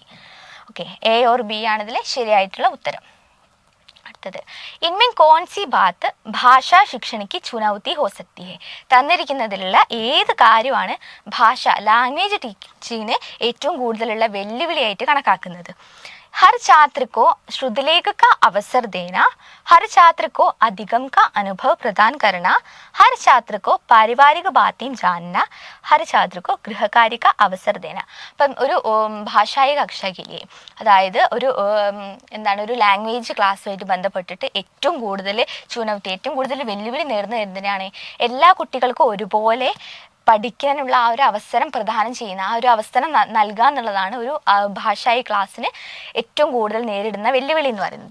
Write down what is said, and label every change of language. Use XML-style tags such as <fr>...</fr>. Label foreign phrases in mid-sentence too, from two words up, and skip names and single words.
<ml>ഓക്കെ,</ml> <en>A or B</en> <ml>ആണ് ഇതിൽ ശരിയായിട്ടുള്ള ഉത്തരം.</ml> <hi>അടുത്തത്, इनमें कौन सी बात भाषा शिक्षण की चुनौती हो सकती है.</hi> <ml>തന്നിരിക്കുന്നതിലുള്ള ഏത് കാര്യമാണ്</ml> <en>language teaching</en> <ml>ഏറ്റവും കൂടുതലുള്ള വെല്ലുവിളിയായിട്ട് കണക്കാക്കുന്നത്?</ml> <hi>हर छात्र को श्रुतिलेख का अवसर देना, हर छात्र को अधिगम का अनुभव प्रदान करना, हर छात्र को पारिवारिक बातें जानना, हर छात्र को गृहकार्य का अवसर देना.</hi> <ml>അപ്പം ഒരു ഭാഷായി കക്ഷയില്ലേ, അതായത് ഒരു എന്താണ് ഒരു</ml> <en>language class</en> <ml>ബന്ധപ്പെട്ടിട്ട് ഏറ്റവും കൂടുതൽ ചുനൗത്തി, ഏറ്റവും കൂടുതൽ വെല്ലുവിളി നേടുന്നത് എന്തിനാണ്? എല്ലാ കുട്ടികൾക്കും ഒരുപോലെ പഠിക്കാനുള്ള ആ ഒരു അവസരം പ്രദാനം ചെയ്യുന്ന, ആ ഒരു അവസരം നൽകുക എന്നുള്ളതാണ് ഒരു ഭാഷായി ക്ലാസ്സിന് ഏറ്റവും കൂടുതൽ നേരിടുന്ന വെല്ലുവിളി എന്ന് പറയുന്നത്.</ml>